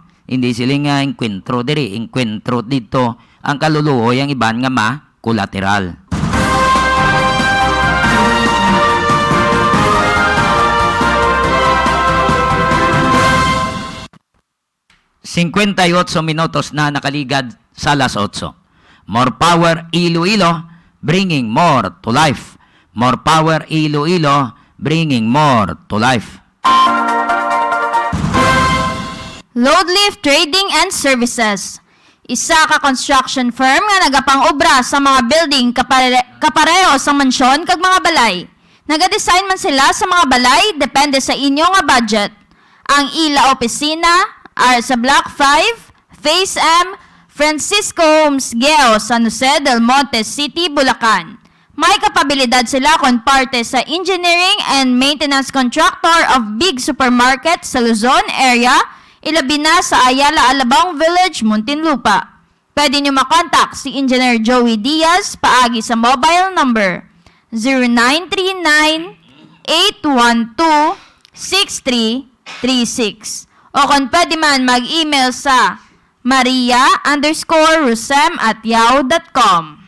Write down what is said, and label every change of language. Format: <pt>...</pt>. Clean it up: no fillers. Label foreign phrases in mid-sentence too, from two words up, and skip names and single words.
<hil>Hindi sila nga enkwentro dito ang kaluluoy ang iban nga ma-collateral. ...58 minutos na nakaligad sa alas 8.</hil> <en>More power Iloilo, bringing more to life. More power Iloilo, bringing more to life. Loadlift Trading and Services.</en> <hil>Isa ka construction firm nga nagapang-obra sa mga building kapareho sa mansyon kag mga balay. Nagadesign man sila sa mga balay depende sa inyo nga budget. Ang ila opisina are sa Block 5, Phase M, Francisco Homes Geo, San Jose del Monte City, Bulacan. May kapabilidad sila kon parte sa</hil> <en>engineering and maintenance contractor of big supermarket</en> <hil>sa Luzon area, ilabi na sa Ayala Alabang Village, Muntinlupa. Pwede nyo makontak si Engineer Joey Diaz paagi sa mobile number 0939-812-6336 o kung pwede man mag-email sa maria_rusem@yahoo.com.</hil>